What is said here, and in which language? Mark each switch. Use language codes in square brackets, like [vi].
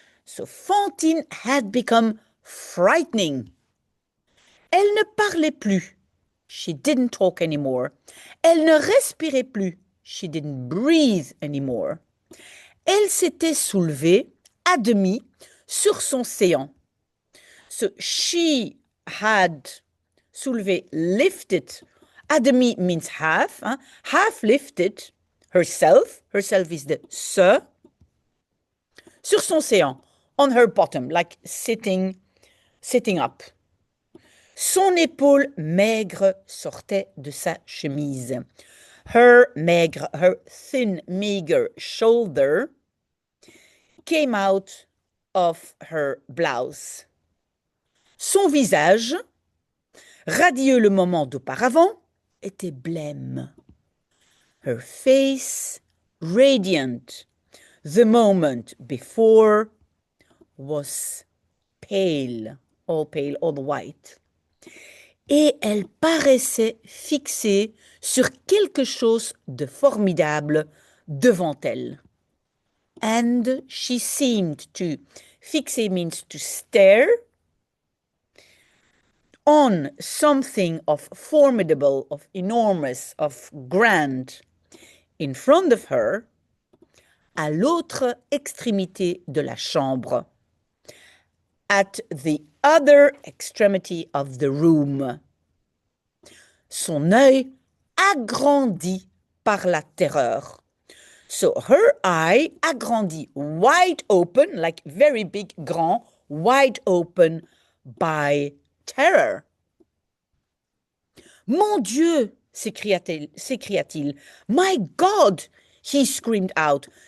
[en] So Fantine had become frightening. [fr] Elle ne parlait plus. [en] She didn't talk anymore. [fr] Elle ne respirait plus. [en] She didn't breathe anymore. [fr] Elle s'était soulevée à demi sur son séant. [en] So she had soulevé, lifted. À demi means half. Hein? Half lifted herself. Herself is the se. [fr] Sur son séant. [en] On her bottom, like sitting up. [fr] Son épaule maigre sortait de sa chemise. [en] Her thin, meager shoulder came out of her blouse. [fr] Son visage, radieux le moment d'auparavant, était blême. [en] Her face, radiant, the moment before, was pale, all white. [fr] Et elle paraissait fixée sur quelque chose de formidable devant elle. [en] And she seemed to, fixer means to stare, on something of formidable, of enormous, of grand, in front of her, [fr] à l'autre extrémité de la chambre, [en] at the other extremity of the room. [fr] Son œil agrandi par la terreur. [en] So her eye agrandi, wide open, like very big, grand, wide open by terror. [fr] Mon Dieu, s'écria-t-il. [en] My God, he screamed out.